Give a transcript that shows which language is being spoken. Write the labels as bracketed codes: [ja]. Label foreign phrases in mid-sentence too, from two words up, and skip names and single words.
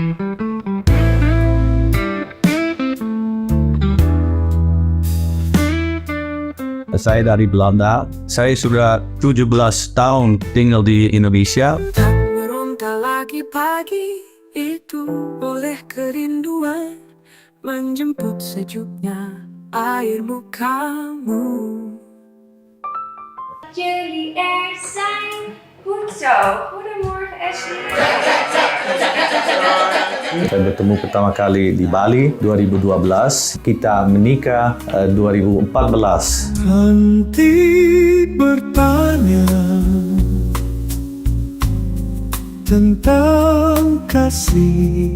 [id] Saya dari Belanda. Saya sudah 17 tahun tinggal di Indonesia. Tak meronta lagi pagi itu oleh kerinduan menjemput sejuknya air mukamu. [nl] Jullie er zijn. Goed zo. Goedemorgen, Ashley. [id] Saya bertemu pertama kali di Bali 2012. Kita menikah 2014. Henti bertanya tentang kasih.